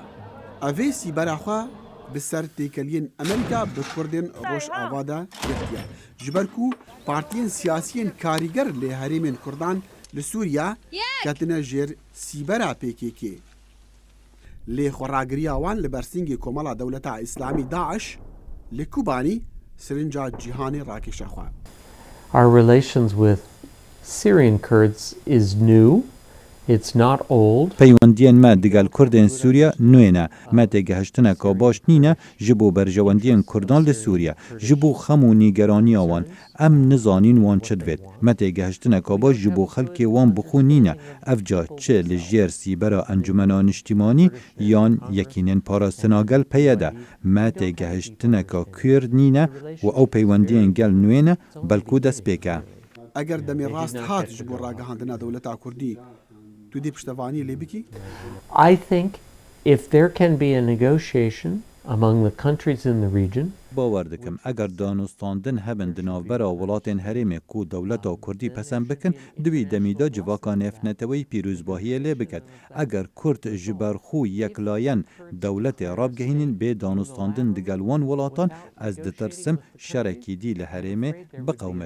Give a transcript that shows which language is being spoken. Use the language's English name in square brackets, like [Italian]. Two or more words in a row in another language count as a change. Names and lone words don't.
[Kurdish] Ev ê sîbera xwe bi ser têkeliyên Amerîka bi Kurdên Rojava de girtiye ji ber ku partiyên siyasiyên karîger lê herêmên Kurdan li Sûriya ketine jêr sîbera PKK. Lê xweragiriya wan li bersîngê komala dewleta İslamî Daeş li Kubanî sirinca cîhanê rakêşe xwe. [English] Our relations with Syrian Kurds is new. It's not old. [Kurdish] Peywendiyên me digel Kurdên Sûriye nû ne. Me têgihiştineka baş nîne ji bo berjewendiyên Kurdan li Sûriye. Ji bo xem û nîgeraniya wan em nizanîn wan çi divêt. Me têgihiştineka baş ji bo xelkê wan bixwe nîne. Ev ca çi li jêr sîbera encumena niştimanî yan yekînên parastina gel peye de. Me têgihiştineka kûr nîne û ew peywendiyên gel nû ne belkû destpêk e. Eger demê rast hat ji bo ragihandina dewleta Kurdî tu dê piştevanî lê bikî? [English] I think if there can be a negotiation among the countries in the region, [Kurdish] باwer dikim eger danûstandin hebin di navbera welatên herêmê ku dewleta Kurdî pesend bikin divî demî de civaka nefneteweyî pîrozbahiyê lê biket. Eger Kurd ji ber xwe yeklayen dewletê rabgehînin bê danûstandin digel wan welatan ez ditirsim şerekî dî li herêmê biqewmet.